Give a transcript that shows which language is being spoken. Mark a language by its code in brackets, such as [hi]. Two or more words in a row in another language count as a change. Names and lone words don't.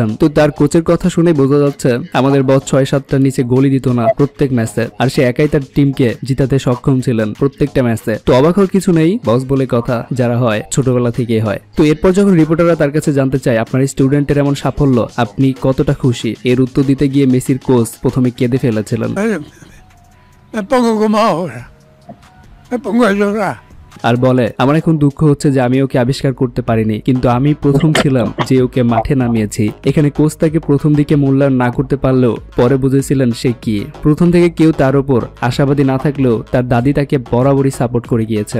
[bn] তো তার কোচের কথা শুনে বোঝা যাচ্ছে আমাদের বস 6-7টার নিচে গোলই দিত না প্রত্যেক ম্যাচে, আর সে একাই তার টিমকে জিতাতে সক্ষম ছিলেন প্রত্যেকটা ম্যাচে। তো অবাক হওয়ার কিছু নেই, বস বলে কথা যারা হয় ছোটবেলা থেকেই হয়। তো এরপর যখন রিপোর্টাররা তার কাছে জানতে চায় আপনার স্টুডেন্টের এমন সাফল্য আপনি কতটা খুশি, এর উত্তর দিতে গিয়ে মেসির কোচ প্রথমে কেঁদে ফেলেছিলেন। [es] Me pongo como ahora. Me pongo a llorar. [bn] আর বলে আমার এখন দুঃখ হচ্ছে যে আমি ওকে আবিষ্কার করতে পারিনি, কিন্তু আমি প্রথম ছিলাম যে ওকে মাঠে নামিয়েছি। এখানে কোচ তাকে প্রথম দিকে মূল্যায়ন না করতে পারলেও পরে বুঝেছিলেন সে কি। প্রথম থেকে কেউ তার উপর আশাবাদী না থাকলেও তার দাদি তাকে বরাবরই সাপোর্ট করে গিয়েছেন।